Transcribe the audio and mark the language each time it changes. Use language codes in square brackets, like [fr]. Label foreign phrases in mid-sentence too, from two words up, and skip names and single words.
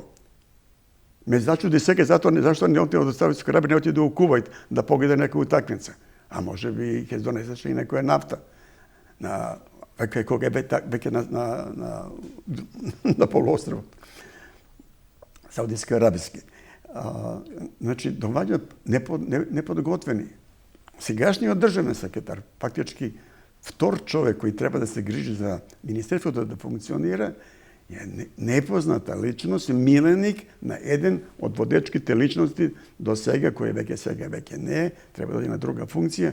[mk] Ме зачуди сега зашто не отиде од Саудитска Арабија, не отиде у Кувајт да погледа некоја утакмица. А може би ќе донесеше и некоја нафта. Кога е веќе на полуостровот. Saudijsko-arabski. Значи, доваѓа неподготвени. Сегашниот државен секретар, фактички втор човек кој треба да се грижи за министерството да функционира, е непозната личност, миленик на еден од водечките личности до сега, кој веќе не е, треба да има друга функција.